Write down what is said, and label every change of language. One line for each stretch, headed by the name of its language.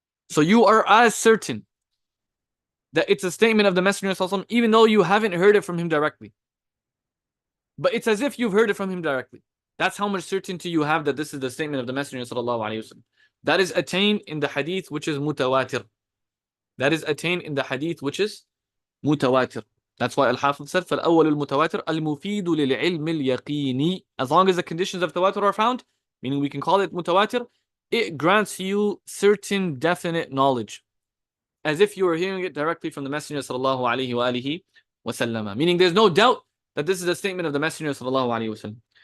English: So you are as certain that it's a statement of the Messenger sallallahu alaihi wasallam, even though you haven't heard it from him directly. But it's as if you've heard it from him directly. That's how much certainty you have that this is the statement of the Messenger sallallahu alaihi wasallam. That is attained in the hadith which is mutawatir. That is attained in the hadith which is mutawatir. That's why Al-Hafidh said,
Arabic: فَالْأَوَّلُ الْمُتَوَاتِرُ الْمُفِيدُ لِلْعِلْمِ الْيَقِينِ.
English: As long as the conditions of tawatur are found, meaning we can call it mutawatir, it grants you certain definite knowledge, as if you were hearing it directly from the Messenger sallallahu alaihi wa alihi wasallam. Meaning there's no doubt that this is a statement of the Messenger sallallahu alaihi wasallam.